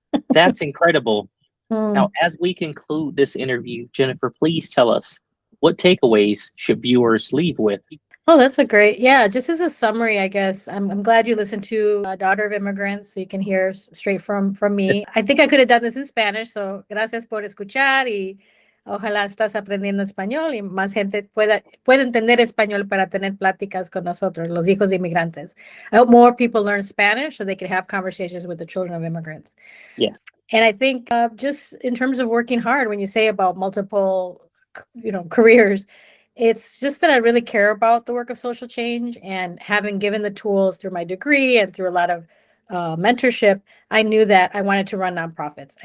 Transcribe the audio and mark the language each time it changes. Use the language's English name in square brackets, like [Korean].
[English] That's incredible. Now, Mm. as we conclude this interview, Jennifer, please tell us what takeaways should viewers leave with? Oh, that's a great, yeah, just as a summary, I guess. I'm glad you listened to Daughter of Immigrants, so you can hear straight from me. I think I could have done this in Spanish, so [Spanish] gracias por escuchar y ojalá estás aprendiendo español y más gente pueda entender español para tener pláticas con nosotros, los hijos de inmigrantes. [English] I hope more people learn Spanish so they can have conversations with the children of immigrants. Yes. And I think just in terms of working hard, when you say about multiple, careers, it's just that I really care about the work of social change and having given the tools through my degree and through a lot of mentorship, I knew that I wanted to run nonprofits.